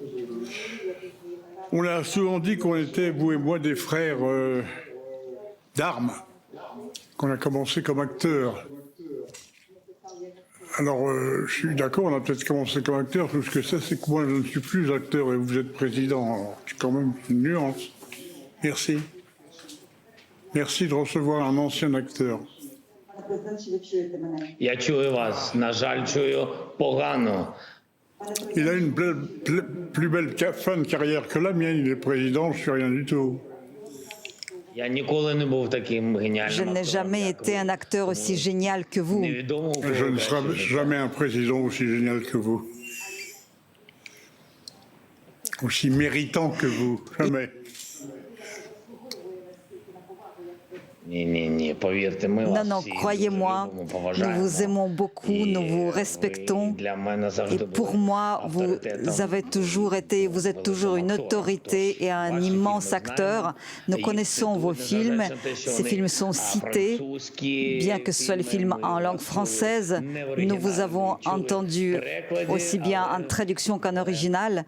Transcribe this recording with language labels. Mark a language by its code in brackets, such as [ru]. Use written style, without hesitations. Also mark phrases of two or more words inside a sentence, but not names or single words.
[fr] On a souvent dit qu'on était, vous et moi, des frères d'armes, qu'on a commencé comme acteurs. Alors, je suis d'accord, on a peut-être commencé comme acteur, tout ce que c'est que moi, je ne suis plus acteur et vous êtes président. Alors, c'est quand même une nuance. Merci. Merci de recevoir un ancien acteur. [uk] Я чую вас, на жаль, чую погано. [fr] Il a une plus belle fin de carrière que la mienne, il est président, je ne suis rien du tout. [uk] Я ніколи не був таким геніальним. [fr] Je n'ai jamais été un acteur aussi génial que vous. [uk] Невідомо у [fr] Je [uk] кого [fr] ne serai jamais un président aussi génial que vous. Aussi méritant que vous, jamais. [uk] Ні, повірте, ми [fr] Non, [uk] вас [fr] non, [uk] всі [fr] croyez-moi, [uk] любимо, [fr] nous [uk] поважаємо. [fr] vous aimons beaucoup, nous vous respectons. [uk] Для мене [fr] Et [uk] завжди [fr] pour [uk] були [fr] moi, vous [uk] авторитетом. [fr] avez toujours été, vous êtes toujours une autorité et un immense acteur. Nous connaissons vos films, ces films sont cités. Bien que ce soit les films en langue française, nous vous avons entendu aussi bien en traduction qu'en original.